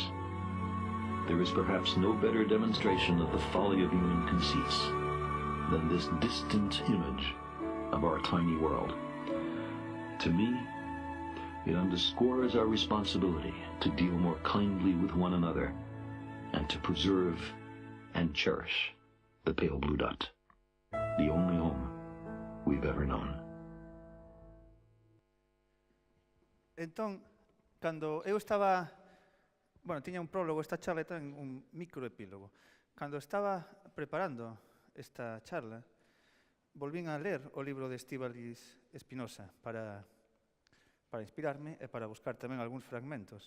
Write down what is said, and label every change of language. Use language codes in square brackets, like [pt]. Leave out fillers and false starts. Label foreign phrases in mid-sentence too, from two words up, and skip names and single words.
[en] There is perhaps no better demonstration of the folly of human conceits than this distant image of our tiny world. To me, it underscores our responsibility to deal more kindly with one another and to preserve and cherish the pale blue dot, the only home we've ever known. [gl] Entón, cando eu estaba... Bueno, tiña un prólogo esta charla e ten un microepílogo. Cando estaba preparando esta charla, volvín a ler o libro de Estíbaliz Espinosa para inspirarme e para buscar tamén algúns fragmentos.